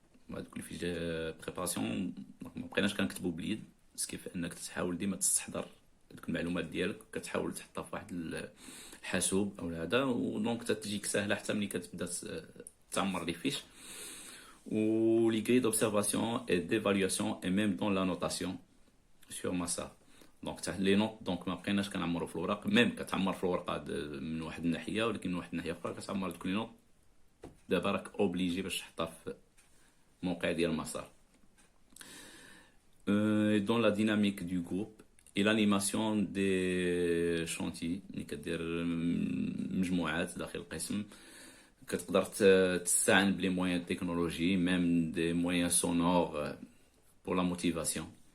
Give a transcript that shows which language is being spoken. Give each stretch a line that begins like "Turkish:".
French: Les fiches de préparation,
Arabic: ما بقيناش كنكتبوا باليد، كيف انك تحاول ديما تستحضر ديك المعلومات ديالك كتحاول تحطها في واحد الحاسوب او هذا، ودونك تجيك سهله حتى ملي كتبدا تعمر لي فيش.
French: و les grilles d'observation et d'évaluation et même dans la notation sur Massa.
Arabic: دونك لي نوت دونك ما بقيناش كنعمروا في الوراق، ميم كتعمر في الورقه من واحد الناحيه، ولكن من واحد الناحيه اخرى كتعمر دوك لي نوت دابا راك اوبليجي باش تحطها في موقع ديال المسار.
French: Dans la dynamique du groupe et l'animation des chantiers،
Arabic: ملي كدير مجموعات داخل القسم كتقدر تستعين بلي مويان تكنولوجي ميم دي مويان سونور
French: pour la motivation.